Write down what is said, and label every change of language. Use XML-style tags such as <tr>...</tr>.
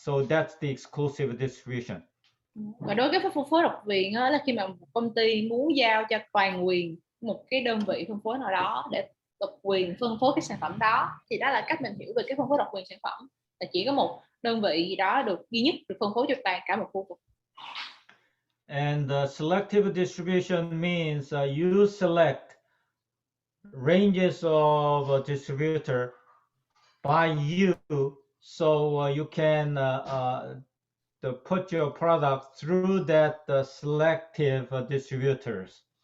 <en>So that's the exclusive distribution.</en> <vi>Và đối với phân phối độc quyền là khi mà một công ty muốn giao cho toàn quyền một cái đơn vị phân phối nào đó để độc quyền phân phối cái sản phẩm đó, thì đó là cách mình hiểu về cái phân phối độc quyền sản phẩm, là chỉ có một đơn vị gì đó được duy nhất được phân phối cho toàn cả một khu vực.</vi> <en>And selective distribution means you select ranges of a distributor by you, so you can put your product through that selective distributors.</en>